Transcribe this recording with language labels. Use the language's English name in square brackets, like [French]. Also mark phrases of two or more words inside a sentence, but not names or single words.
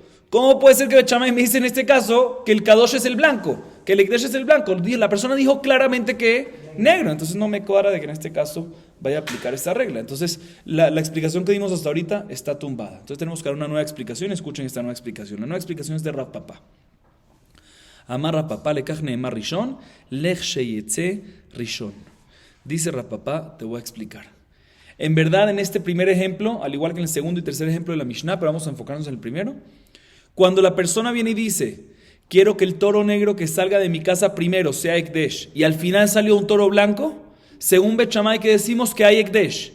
[Spanish] ¿Cómo puede ser que Bet Shammai me dice en este caso que el kadosh es el blanco, que el ekdesh es el blanco? La persona dijo claramente que negro, entonces no me cuadra de que en este caso vaya a aplicar esta regla. Entonces la explicación que dimos hasta ahorita está tumbada. Entonces tenemos que dar una nueva explicación. Escuchen esta nueva explicación. La nueva explicación es de Rav Papa. [Hebrew] אמר רב פפא לכך נאמר ראשון לך שיצא ראשון. [Spanish] Dice Rav Papa, te voy a explicar. En verdad, en este primer ejemplo, al igual que en el segundo y tercer ejemplo de la Mishnah, pero vamos a enfocarnos en el primero. Cuando la persona viene y dice, quiero que el toro negro que salga de mi casa primero sea Ekdesh, y al final salió un toro blanco, según Bet Shammai que decimos que hay Ekdesh.